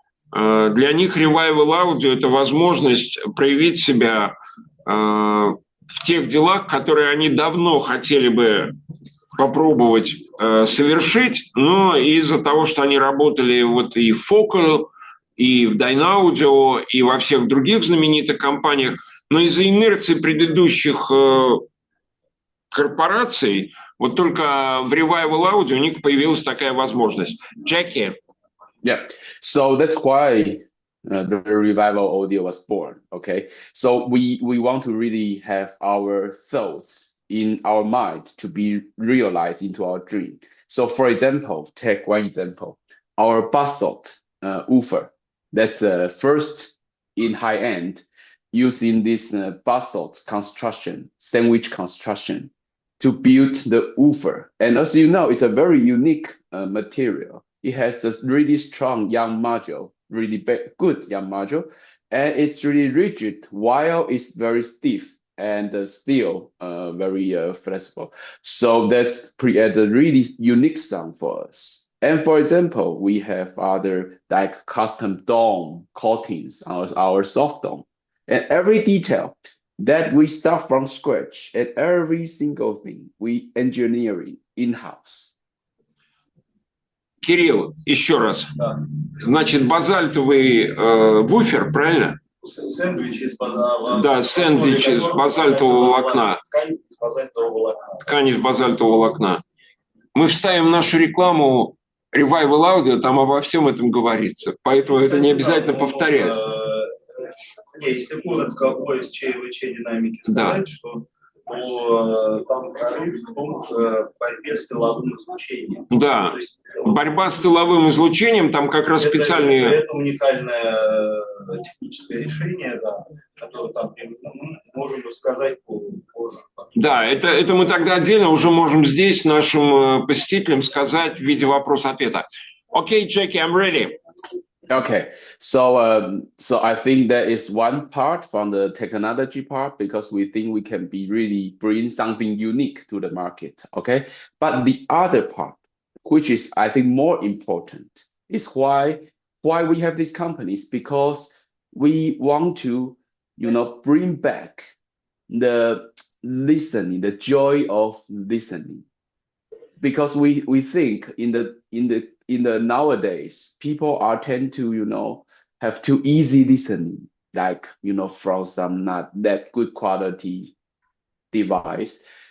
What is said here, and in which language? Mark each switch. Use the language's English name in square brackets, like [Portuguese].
[Russian] для них Revival Audio – это возможность проявить себя в тех делах, которые они давно хотели бы попробовать совершить, но из-за того, что они работали вот и в Focal, и в Dyna Audio, и во всех других знаменитых компаниях, но из-за инерции предыдущих корпораций, вот только в Revival Audio у них появилась такая возможность. [English] Jacky? Yeah, so that's why the Revival Audio was born, okay? So we want to really have our thoughts in our mind to be realized into our dream. So for example, take one example, our basalt woofer, that's the first in high end using this basalt construction, sandwich construction to build the woofer. And as you know, it's a very unique material. It has a really strong young module, really good young module, and it's really rigid while it's very stiff and still very flexible. So that's create a really unique sound for us. And for example, we have other like custom dome coatings on our soft dome, and every detail that we start from scratch, and every single thing we engineering in-house. [Russian] Кирилл, еще раз. Да. Значит, базальтовый вуфер, правильно? Сэндвич из базальтового. Да, сэндвич из базальтового волокна. Ткань из базальтового волокна. Ткань из базальтового волокна. Мы вставим нашу рекламу Revival Audio, там обо всем этом говорится. Поэтому это не обязательно повторять. Если коротко о ЧВЧ динамики сказать, да, что там прорыв в том же в борьбе с тыловым излучением. Да, есть, борьба с тыловым излучением, там как раз специальные... Это уникальное техническое решение, да, которое там можем рассказать позже. Да, это мы тогда отдельно уже можем здесь нашим посетителям сказать в виде вопроса-ответа. [English] Окей, Jacky, I'm ready. Okay, so I think that is one part from the technology part, because we think we can be really bring something unique to the market. Okay, but the other part, which is I think more important, is why we have these companies, because we want to, you know, bring back the listening, the joy of listening, because we think in the nowadays, people are tend to, you know, have too easy listening, like, you know, from some not that good quality device.